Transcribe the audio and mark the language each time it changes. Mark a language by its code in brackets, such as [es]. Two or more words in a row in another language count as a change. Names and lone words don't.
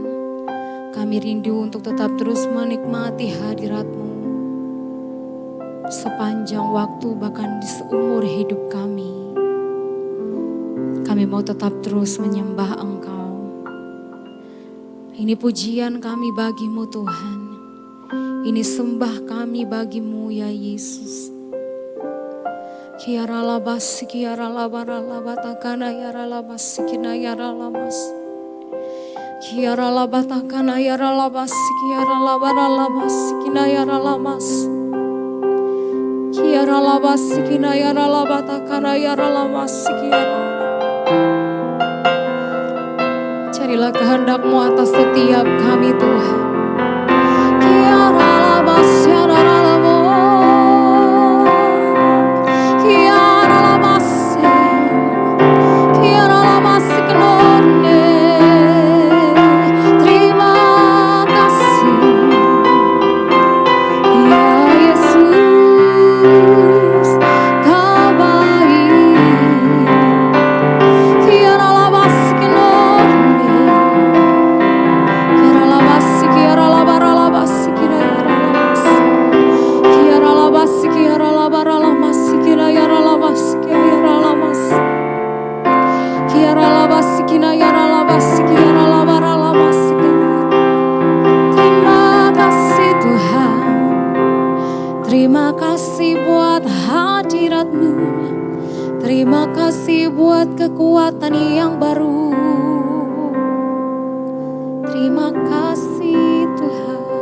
[id] Kami rindu untuk tetap terus menikmati hadirat-Mu sepanjang waktu, bahkan di seumur hidup kami. Kami mau tetap terus menyembah Engkau. Ini pujian kami bagi-Mu Tuhan. Ini sembah kami bagi-Mu ya Yesus. Kiara labas, kiara labara labatakana yara labas, kina yara labas. Kiara labatakana yara labas, kiara labara labas, kina yara labas. Kiara labas, kina yara labatakana yara labas, kiara. Carilah kehendak-Mu atas setiap kami Tuhan. Kiara labas, kiara labas. Kiara labas, kiara labas, kenone. Terima kasih ya Yesus, Kau baik. Kiara labas, kenone. Kiara labas, kiara labara labas, kiara labas. Kiara labas, kiara labara labas, kiara labas, kiara labas. Kiara labas, kiara labas, kiara labara labas. Terima kasih Tuhan. Terima kasih buat hadirat-Mu. Terima kasih buat kekuatan yang baru. Terima kasih Tuhan.